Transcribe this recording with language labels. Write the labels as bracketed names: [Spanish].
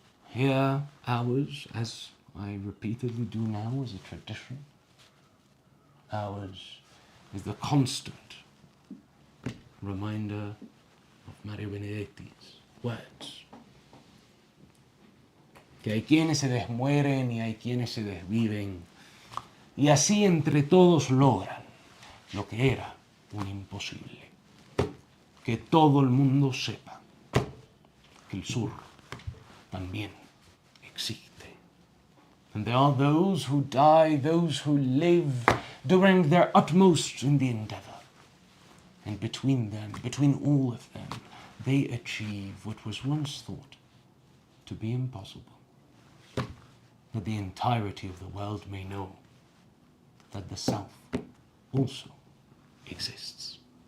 [English] Here, ours, as I repeatedly do now, is a tradition. Ours is the constant reminder of Mario Benedetti's words. [Spanish] Que hay quienes se desmueren y hay quienes se desviven, y así entre todos logran lo que era un imposible. Que todo el mundo sepa que el sur también existe. [English] And there are those who die, those who live, doing their utmost in the endeavor. And between them, between all of them, they achieve what was once thought to be impossible. That the entirety of the world may know that the South also exists.